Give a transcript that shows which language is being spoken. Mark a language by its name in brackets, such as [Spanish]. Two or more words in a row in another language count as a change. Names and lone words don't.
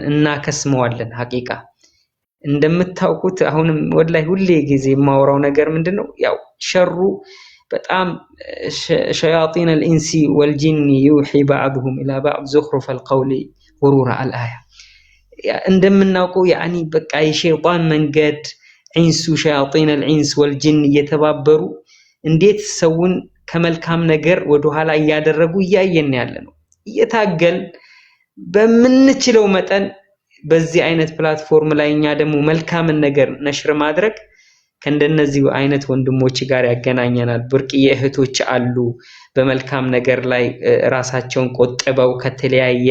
[Amharic] እናከስመዋለን። ሐቂቃ እንደምታውቁት አሁንም ወላሂ ሁሌ ጊዜ የማወራው ነገር ምንድነው ያው ሸሩ በጣም ሸያጢን [Arabic] الانس والجن يوحي بعضهم الى بعض زخرف القول غرور الايه [Amharic] እንደምናውቀው ያኒ በቃ የሸይጣን መንገድ [Arabic] إنس شياطين الانس والجن [Amharic] እየተባበሩ እንዴት ሰውን ከመልካም ነገር ወደ ኋላ ያደረጉ ያየን ያለ ነው። እየታገል በምንችለው መጠን በዚህ አይነት ፕላትፎርም ላይ እኛ ደግሞ መልካምን ነገር ነሽር ማድረግ ከእንደነዚህ አይነት ወንድሞች ጋር ያገናኘናል። ብርቅዬ እህቶች አሉ በመልካም ነገር ላይ ራሳቸውን ቆጥበው ከተለያየ